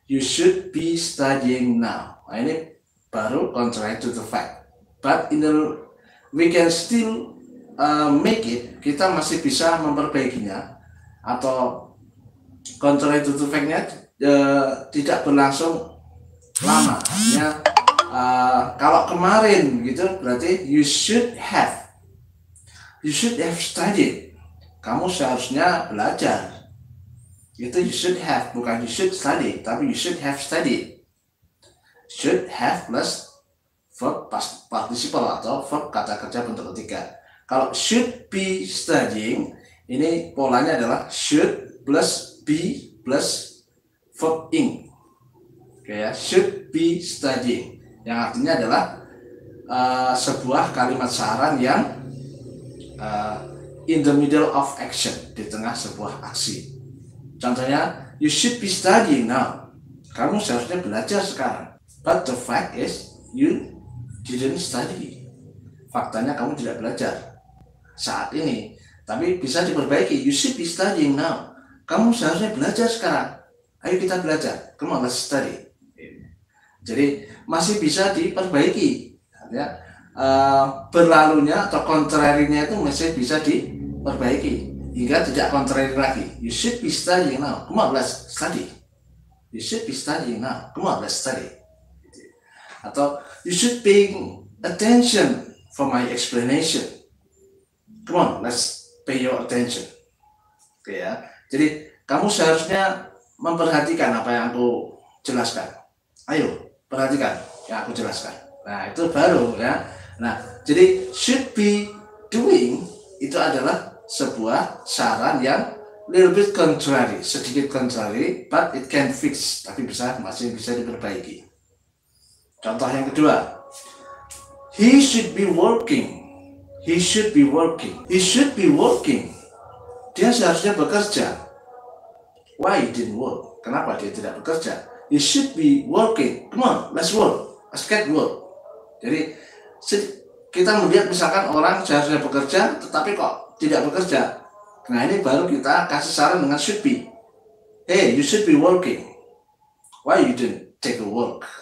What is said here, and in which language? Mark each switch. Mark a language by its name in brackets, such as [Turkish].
[English] You should be studying now. [Indonesian] Nah, ini baru [English] contrary to the fact, but we can still make it. [Indonesian] Kita masih bisa memperbaikinya, atau contrary to the fact-nya tidak berlangsung lama. Artinya kalau kemarin gitu berarti [English] you should have studied, [Indonesian] kamu seharusnya belajar. [English] Itu you should have, bukan you should study, tapi you should have studied. Should have plus verb participle atau verb [Indonesian] kata kerja bentuk ketiga. [English] Kalau should be studying, [Indonesian] ini polanya adalah [English] should plus be plus verb ing. [Indonesian] Oke ya, should be studying, yang artinya adalah sebuah kalimat saran yang [English] in the middle of action, [Indonesian] di tengah sebuah aksi. Contohnya, [English] you should be studying now, [Indonesian] kamu seharusnya belajar sekarang. [English] But the fact is you didn't study. [Indonesian] Faktanya kamu tidak belajar saat ini, tapi bisa diperbaiki. [English] You should be studying now, [Indonesian] kamu seharusnya belajar sekarang. Ayo kita belajar, [English] come on, let's study. [Indonesian] Jadi masih bisa diperbaiki ya, berlalunya atau kontrarinya itu masih bisa diperbaiki hingga tidak contrary lagi. [English] You should be studying now, come on, let's study. You should be studying now, come on, let's study. Atau you should pay attention for my explanation, come on, let's pay your attention. Oke ya. [Indonesian] Jadi kamu seharusnya memperhatikan apa yang aku jelaskan. Ayo perhatikan yang aku jelaskan. Nah, itu baru ya. Nah, jadi should be doing itu adalah sebuah saran yang [English] little bit contrary, [Indonesian] sedikit contrary, [English] but it can fix, [Indonesian] tapi masih bisa diperbaiki. Contoh yang kedua, [English] he should be working, He should be working. He should be working. [Indonesian] Dia seharusnya bekerja. [English] Why he didn't work? [Indonesian] Kenapa dia tidak bekerja? [English] He should be working. Come on, let's work. Let's get work. [Indonesian] Jadi kita melihat misalkan orang seharusnya bekerja, tetapi kok tidak bekerja. Nah ini baru kita kasih saran dengan should be. [English] Hey, you should be working. Why you didn't take a work?